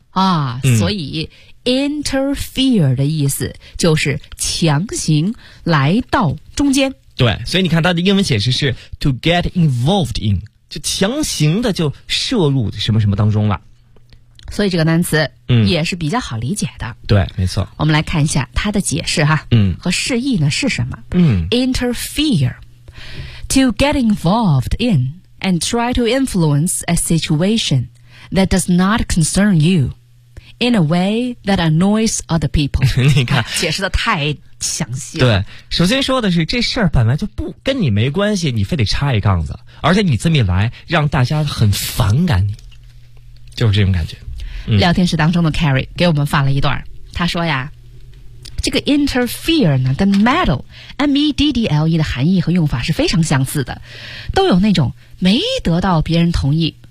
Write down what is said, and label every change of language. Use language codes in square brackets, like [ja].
[zh] 啊。所以，interfere 的意思就是强行来到中间。对，所以你看它的英文解释是 [en] to get involved in， [zh] 就强行的就涉入什么什么当中了。所以这个单词也是比较好理解的，嗯，对，没错。我们来看一下它的解释哈，嗯，和释义呢是什么，嗯， [en] interfere to get involved in and try to influence a situation that does not concern you in a way that annoys other people。 [zh] 你看，解释的太详细了。对，首先说的是这事儿本来就不跟你没关系，你非得插一杠子，而且你这么一来让大家很反感你，就是这种感觉。聊天室当中的 Carrie 给我们发了一段，他说呀，这个 interfere 呢跟 meddle M-E-D-D-L-E 的含义和用法是非常相似的，都有那种没得到别人同意，